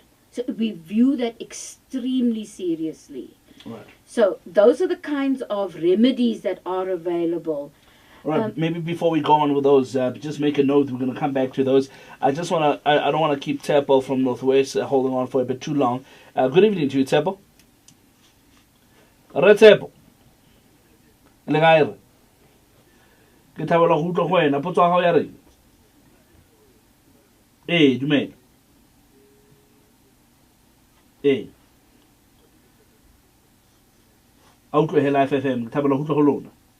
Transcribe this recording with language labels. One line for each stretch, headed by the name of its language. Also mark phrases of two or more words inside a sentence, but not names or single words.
English: So we view that extremely seriously. Right. So those are the kinds of remedies that are available. Right. Maybe before we go on with those, just make a note. We're going to come back to those. I just want to. I don't want to keep Tsepo from Northwest holding on for a bit too long. Good evening to you, Tsepo.
Tswana: Re Tsepo. Le gae re. Ke thabela go utlwa go wena. Potso ya gago ya reng? Dumela. A utlwe he Life FM. Ke thabela go utlwa go lona.